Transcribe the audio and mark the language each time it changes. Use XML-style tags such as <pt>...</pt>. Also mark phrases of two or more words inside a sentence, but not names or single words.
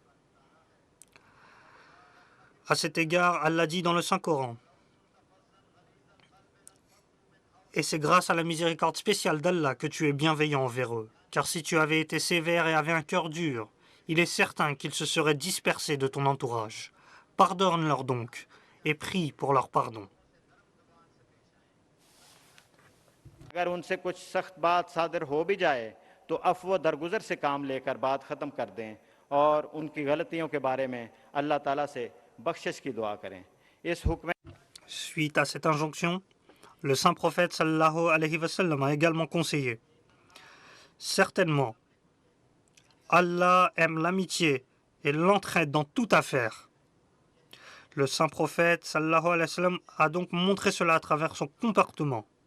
<fr>À cet égard, Allah dit dans le Saint-Coran, « Et c'est grâce à la miséricorde spéciale d'Allah que tu es bienveillant envers eux. Car si tu avais été sévère et avais un cœur dur, il est certain qu'ils se seraient dispersés de ton entourage. Pardonne-leur donc et prie pour leur pardon. »</fr> <ur>اگر ان سے کچھ سخت بات صادر ہو بھی جائے تو عفو درگزر سے کام لے کر بات ختم کر دیں اور ان کی غلطیوں کے بارے میں اللہ تعالیٰ سے بخشش کی دعا کریں. اس حکم</ur> <fr>Suite à cette injonction, le saint prophète</fr> <ar>صلى الله عليه وسلم</ar> <fr>a également conseillé. Certainement, Allah aime l'amitié et l'entraide dans toute affaire. Le saint prophète</fr> <ar>صلى الله عليه وسلم</ar> <fr>a donc montré cela à travers son comportement.</fr>